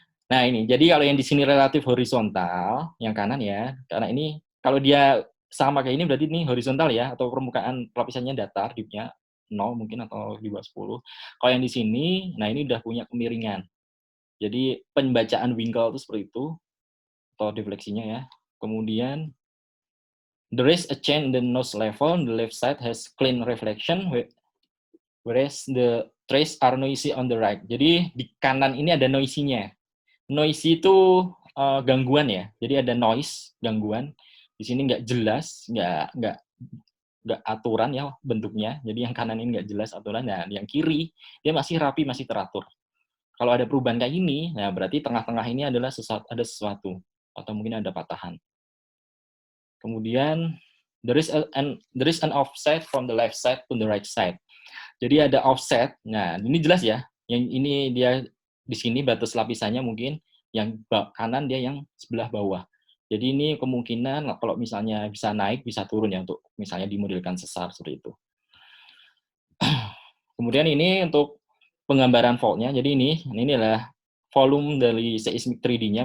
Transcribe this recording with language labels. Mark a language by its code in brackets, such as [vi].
[id] Nah ini, jadi kalau yang di sini relatif horizontal, yang kanan ya, karena ini kalau dia sama kayak ini berarti ini horizontal ya, atau permukaan lapisannya datar, deepnya 0 mungkin atau di bawah 10. Kalau yang di sini, nah ini udah punya kemiringan. Jadi pembacaan winkle itu seperti itu, atau defleksinya ya. Kemudian, [en] there is a change in the nose level, the left side has clean reflection, whereas the trace are noisy on the right. [id] Jadi di kanan ini ada noisy-nya. Noisy itu gangguan ya. Jadi ada noise, gangguan. Di sini nggak jelas, nggak aturan ya bentuknya. Jadi yang kanan ini nggak jelas aturan. Nah, yang kiri dia masih rapi, masih teratur. Kalau ada perubahan kayak ini, nah berarti tengah-tengah ini adalah ada sesuatu atau mungkin ada patahan. Kemudian [en] there is an offset from the left side to the right side. [id] Jadi ada offset. Nah, ini jelas ya. Yang ini dia di sini batas lapisannya mungkin, yang kanan dia yang sebelah bawah. Jadi ini kemungkinan kalau misalnya bisa naik, bisa turun ya untuk misalnya dimodelkan sesar seperti itu. Kemudian ini untuk penggambaran fault-nya. Jadi ini adalah volume dari seismic 3D-nya.